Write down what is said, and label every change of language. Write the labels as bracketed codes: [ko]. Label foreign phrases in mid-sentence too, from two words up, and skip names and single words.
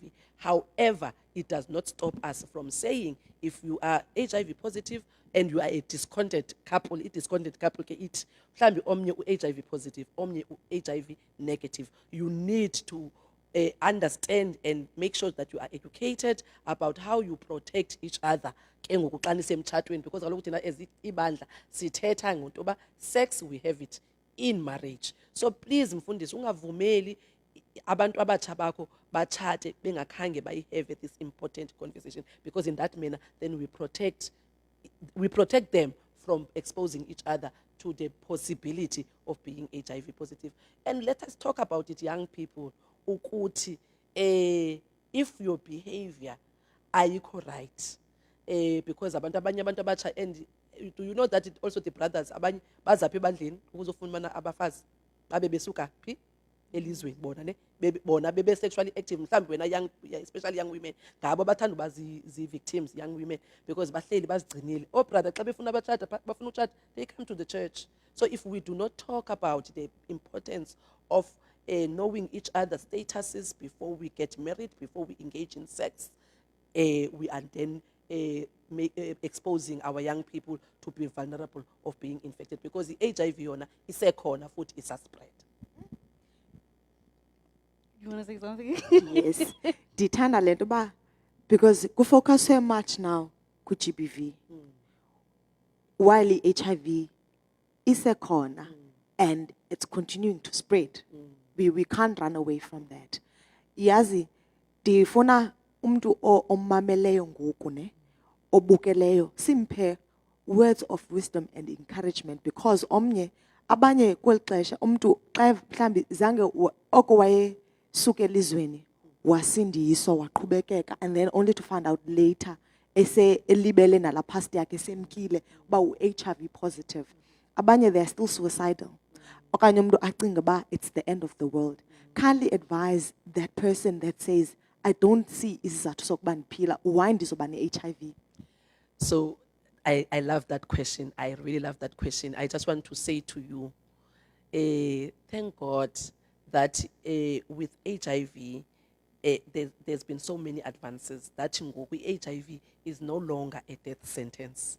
[en] However, it does not stop us from saying, if you are HIV positive and you are a discontented couple, it [xh] mhlambi omnye [en] HIV positive, omnye HIV negative, you need to understand and make sure that you are educated about how you protect each other [xh] ke ngoku xa nisemtshatweni, [en] because kaloku thina as [xh] ibandla sithetha ngento yoba [en] sex we have it in marriage. So please mfundisi, [xh] ungavumeli abantu abatsha bakho batshate bengakhange bayihave [en] this important conversation, because in that manner then we protect them from exposing each other to the possibility of being HIV positive. And let us talk about it, young people, ukuthi if your behavior ayikho right, because [xh] abanye abantu abatsha, [en] and do you know that it also the brothers [xh] abanye bazaphi ebandleni ukuzofumana abafazi babe besuka phi elizweni, bona ne bona bebe [en] sexually active, [xh] mhlawumbi wena [en] young, especially young women, [xh] ngabo bathanda uba [en] victims, young women, because [xh] bahleli bazigcinile. [en] Oh brother, [xh] xa befuna batshata bafuna utshata, [en] they come to the church. So if we do not talk about the importance of knowing each other's statuses before we get married, before we engage in sex, we are then exposing our young people to be vulnerable of being infected, because the HIV [xh] yona isekhona futhi isa [en] spread. You want to say something? Yes. [xh] Ndithanda le nto uba because kufocus [en] so much now [xh] ku-GBV. [en] While [xh] i-HIV isekhona [en] and it's continuing to spread. We can't run away from that. [xh] Yazi, ndifuna umntu omameleyo ngoku ne, obukeleyo, simphe [en] words of wisdom and encouragement [xh] because omnye abanye kweli xesha umntu xa mhlambi zange oko wayesuka elizweni wasindiswa waqhubekeka [en] and then only to find out later [xh] elibele nala past yakhe esemkile uba u-HIV positive. [en] Abanye they are still suicidal. [xh] Okanye umuntu acinga uba [en] it's the end of the world. Kindly advise that person that says, I don't see [xh] isizathu sokuba ndiphila, [en] why [xh] ndizoba ne-HIV? [en] So I love that question. I really love that question. I just want to say to you, thank God that with HIV, there's been so many advances that ngoku HIV is no longer a death sentence.